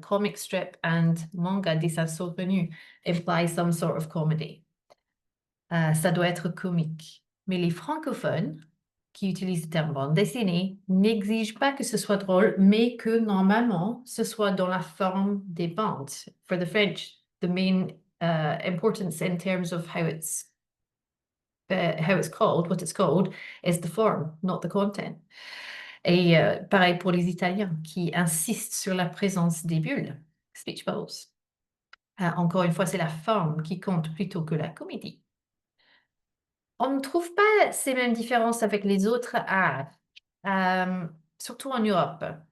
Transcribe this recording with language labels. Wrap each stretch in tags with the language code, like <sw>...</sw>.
<en>Comic strip and manga, dessin saugrenu, imply some sort of comedy.</en> <fr>Ça doit être comique. Mais les francophones qui utilisent le terme bande dessinée n'exigent pas que ce soit drôle, mais que normalement, ce soit dans la forme des bandes.</fr> <en>For the French, the main importance in terms of how it's called, what it's called, is the form, not the content.</en> <fr>Et pareil pour les Italiens qui insistent sur la présence des bulles,</fr> <en>speech bubbles.</en> <fr>Encore une fois, c'est la forme qui compte plutôt que la comédie. On ne trouve pas ces mêmes différences avec les autres arts, surtout en Europe.</fr>